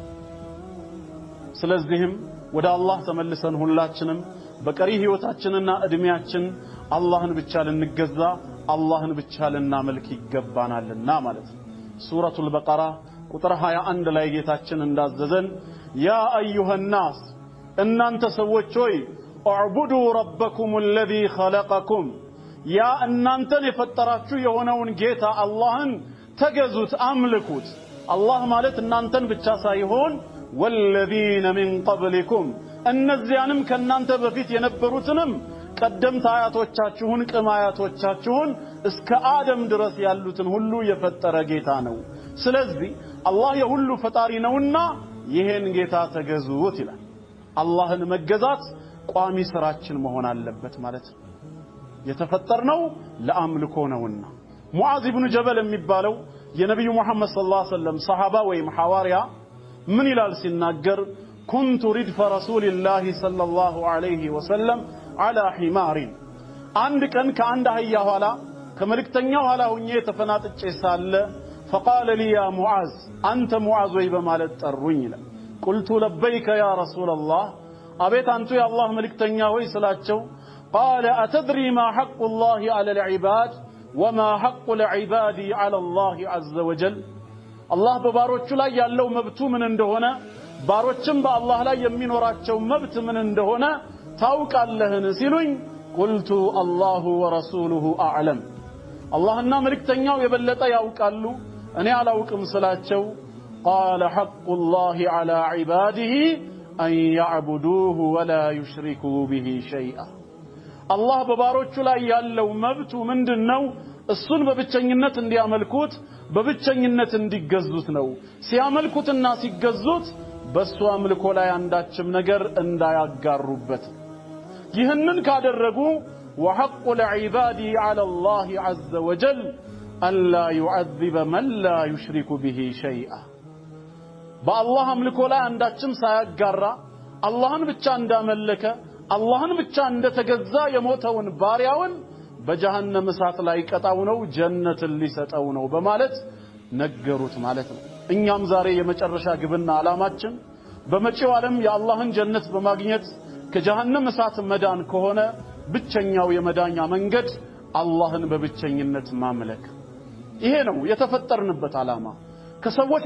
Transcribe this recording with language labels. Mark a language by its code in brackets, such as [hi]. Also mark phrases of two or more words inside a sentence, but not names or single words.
[am] ስለዚህም ወደ አላህ ተመልሰን ሁላችንም በቀሪ ህይወታችንና እድሜያችን አላህን ብቻ ልንገዛ አላህን ብቻ ልናመልክ ይገባናልና ማለት ነው ሱረቱል በቀራ ቁጥር 21 ላይ ጌታችን እንዳዘዘን [ar] يا أيها الناس [am] እናንተ ሰዎች ሆይ [ar] اعبدوا ربكم الذي خلقكم [am] ያ እናንተን የፈጠራችሁ የሆነውን ጌታ አላህን ተገዙት አምልኩት አላህ ማለት እናንተን ብቻ ሳይሆን [ar] والذين من قبلكم [am] እነዚያንም ከናንተ በፊት የነበሩትንም ቀደምት አያቶቻችሁን ቅማያቶቻችሁን እስከ አደም ድረስ ያሉትን ሁሉ የፈጠረ ጌታ ነው ስለዚህ አላህ የሁሉ ፈጣሪ ነውና ይሄን ጌታ ተገዙት ይላል አላህን መገዛት ቋሚ ስራችን መሆን አለበት ማለት ነው የተፈጠርነው ለአምልኮ ነውና ሙዓዝ ኢብኑ ጀበል የሚባለው የነብዩ መሐመድ [ar] صلى الله عليه وسلم [am] ሰሃባ ወይም ሐዋርያ ምን ይላል ሲናገር [ar] كنت ردف رسول الله صلى الله عليه وسلم على حمار [am] አንድ ቀን ከአንድ አህያ ኋላ ከመልእክተኛው ኋላ ሆኜ ተፈናጥጬ ሳለ [ar] فقال لي يا معاذ انت معاذ [am] ወይ በማለት ጠሩኝ ይላል [ar] قلت لبيك يا رسول الله [am] አቤት አንቱ የአላህ መልእክተኛ ሆይ ስላቸው [ar] قال أتدري ما حق الله على العباد وما حق العباد على الله عز وجل [am] الله በባሮቹ ላይ ያለው መብቱ ምን እንደሆነ ባሮችም በአላህ ላይ የሚኖራቸው መብት ምን እንደሆነ ታውቃለህን ሲሉኝ [ar] قلت الله ورسوله أعلم اللهنا [am] መልእክተኛው የበለጠ ያውቃሉ እኔ አላውቅም ስላቸው [ar] قال حق الله على عباده أن يعبدوه ولا يشركوا به شيئا [am] الله በባሮቹ ላይ ያለው መብቱ ምንድነው እሱን በብቸኝነት እንዲያመልኩት በብቸኝነት እንዲገዙት ነው ሲያመልኩትና ሲገዙት በሱ አምልኮ ላይ አንዳችም ነገር እንዳያጋሩበት ይህንን ካደረጉ [ar] وحق العباد على الله عز وجل ألا يعذب من لا يشرك به شيئا [am] بالله አምልኮ ላይ አንዳችም ሳያጋራ አላህን ብቻ እንዳመለከ አላህን ብቻ እንደተገዛ የሞተውን ባሪያውን በጀሃነም እሳት ላይ ቀጣው ነው ጀነትን ሊሰጠው ነው በማለት ነገሩት ማለት ነው እኛም ዛሬ የመጨረሻ ግብና አላማችን በመጪው ዓለም የአላህን ጀነት በማግኘት ከጀሃነም እሳት መዳን ከሆነ ብቸኛው የመዳኛ መንገድ አላህን በብቸኝነት ማምለክ ይሄ ነው የተፈጠርንበት አላማ ከሰዎች